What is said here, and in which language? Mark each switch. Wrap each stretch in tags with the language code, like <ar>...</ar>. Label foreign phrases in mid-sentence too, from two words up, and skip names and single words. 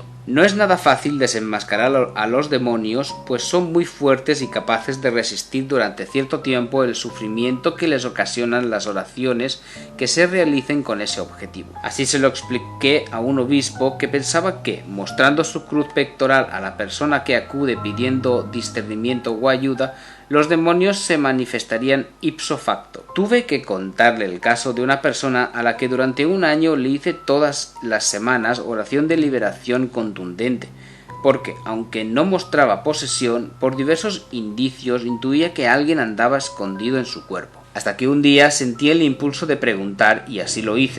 <es>No es nada fácil desenmascarar a los demonios, pues son muy fuertes y capaces de resistir durante cierto tiempo el sufrimiento que les ocasionan las oraciones que se realicen con ese objetivo. Así se lo expliqué a un obispo que pensaba que, mostrando su cruz pectoral a la persona que acude pidiendo discernimiento o ayuda, los demonios se manifestarían</es> <la>ipso facto.</la> <es>Tuve que contarle el caso de una persona a la que durante un año le hice todas las semanas oración de liberación contundente, porque, aunque no mostraba posesión, por diversos indicios intuía que alguien andaba escondido en su cuerpo. Hasta que un día sentí el impulso de preguntar y así lo hice.</es>